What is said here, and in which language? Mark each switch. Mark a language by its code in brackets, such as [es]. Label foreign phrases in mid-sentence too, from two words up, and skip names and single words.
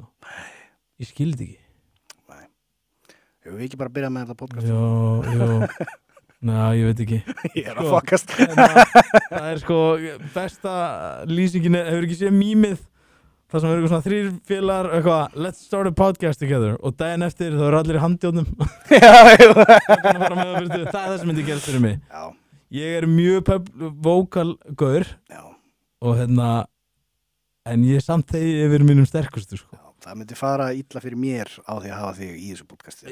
[is] Ég skildi ekki. hefur við ekki bara byrjað með þetta podcast? Jó. Ná, ég veit ekki. Ég er að Sko. fokast. Það er sko besta lýsingin, hefur ekki séð mýmið það sem er eitthvað svona 3 félagar eitthvað, [en] let's start a podcast together [is] og daginn eftir þá eru allir í handjónum Já, já. það er það sem myndi gerast fyrir mig. Já, Ég er mjög vókal gaur já, og en ég samt þegi yfir mínum sterkustu sko. já. Það myndi fara illa fyrir mér á því að hafa þig í þessu podcasti.